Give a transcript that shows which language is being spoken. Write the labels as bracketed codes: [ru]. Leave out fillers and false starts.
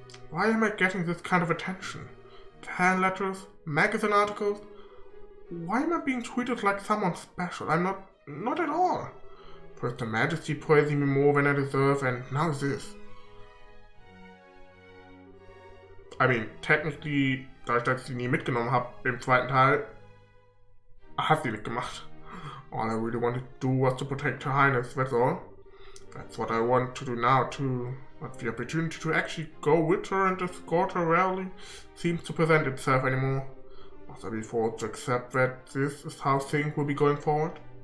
[en] Why am I getting this kind of attention? Fan letters? Magazine articles? Why am I being treated like someone special? I'm not at all. First the Majesty praising me more than I deserve, and now this. I mean, technically, [de] da ich das nie mitgenommen habe im zweiten Teil, hat sie nicht gemacht. [en] All I really wanted to do was to protect Her Highness, that's all. That's what I want to do now too, but the opportunity to actually go with her and escort her rarely seems to present itself anymore. Must I be forced to accept that this is how things will be going forward?